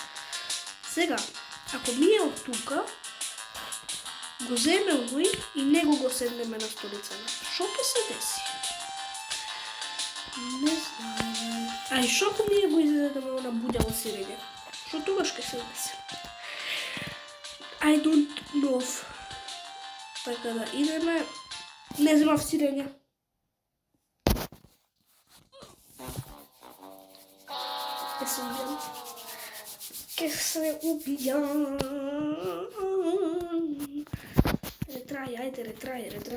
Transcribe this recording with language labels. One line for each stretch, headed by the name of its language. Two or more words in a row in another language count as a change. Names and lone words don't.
Macedonian: Сега, ако ми е од тука, го земе овој и него го седнеме на столицата. Шо ќе се деси? Не знам. Ај, шо ако ми го изедеме на буѓаво сирење? Шо тогаш ќе се деси?
English: I don't know.
Macedonian: Така да идеме. Не земав сирење. Ке се убијам. Ретрај, ајде, ретрај.